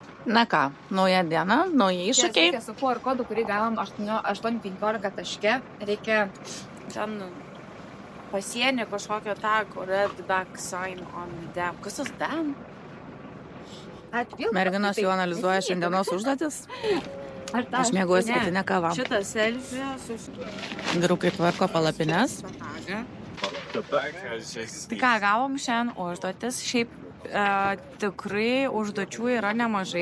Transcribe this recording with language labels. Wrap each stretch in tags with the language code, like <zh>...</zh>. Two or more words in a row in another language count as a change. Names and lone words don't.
<lt>Na ką, nauja diena, nauji iššūkiai. Su QR kodu, kurį gavom 8.15 taške, reikia ten pasienį kažkokio tag,</lt> <en>red back sign on dam.</en> <lt>Kas tas dam? Merginos jau analizuoja šiandienos užduotis. Aš mėgaujuosi pietinę kavą. Šitas selfie su... Vyrukai tvarko palapines. Tai ką, gavom šiandien užduotis. Šiaip tikrai užduočių yra nemažai.</lt>